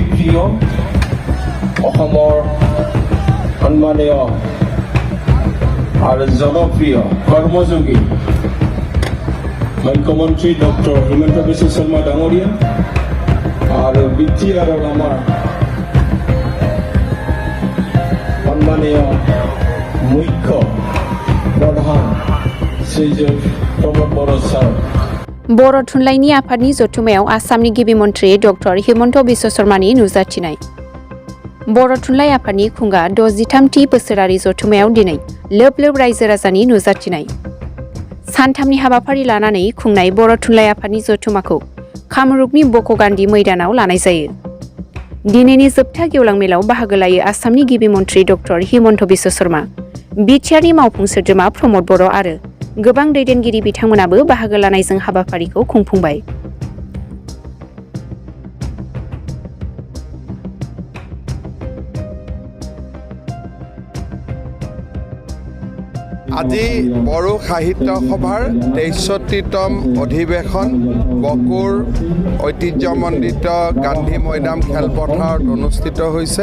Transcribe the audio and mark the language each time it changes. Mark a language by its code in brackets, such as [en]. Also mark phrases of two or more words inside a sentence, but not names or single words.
[as] শান্তিপ্ৰিয় অসমৰ সন্মানীয় আৰু জনপ্ৰিয় কৰ্মযোগী মুখ্যমন্ত্ৰী ডক্টৰ হিমন্ত বিশ্ব শৰ্মা ডাঙৰীয়া আৰু BTR আমাৰ সন্মানীয় মুখ্য [brx] प्रधान श्रीजुत प्रमोद बर' सार बर' थुनलाइनि आफादनि जथुमायाव आसामनि गिबि मन्थ्रि डक्टर हिमन्त बिश्व शर्मानि नुजाथिनाय बर' थुनलाइ आफादनि खुंगा 63थि बोसोरारि जथुमायाव दिनै लोब लोब रायजो राजानि नुजाथिनाय सानथामनि हाबाफारि लानानै खुंनाय बर' थुनलाइ आफादनि जथुमाखौ कामरुपनि बक' गान्धी मैदानाव लानाय जायो। दिनैनि जोबथा गेवलां मेलाव बाहागो लायो आसामनि गिबि मन्थ्रि डक्टर हिमन्त बिश्व शर्मा, BTRनि मावफुं सोद्रोमा प्रमोद बर' आरो गोबां दैदेनगिरि बिथांमोनाबो बाहागो लानायजों हाबाफारिखौ खुंफुंबाय। [as] আজি বড়ো সাহিত্য সভাৰ 63তম অধিৱেশন বকুৰ ঐতিহ্যমণ্ডিত গান্ধী মৈদাম খেলপথাৰত অনুষ্ঠিত হৈছে।